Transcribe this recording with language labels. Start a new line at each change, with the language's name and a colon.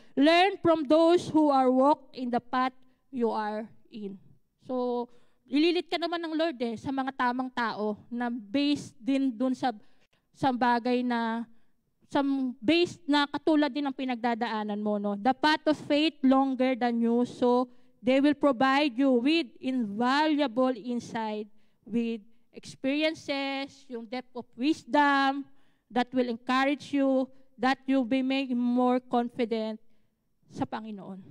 English: Learn from those who are walk in the path you are in.
Filipino: So, ililit ka naman ng Lord sa mga tamang tao na based din dun sa bagay na based na katulad din ng pinagdadaanan mo, no?
English: The path of faith longer than you, so they will provide you with invaluable insight, with experiences, yung depth of wisdom that will encourage you, that you'll be made more confident sa Panginoon.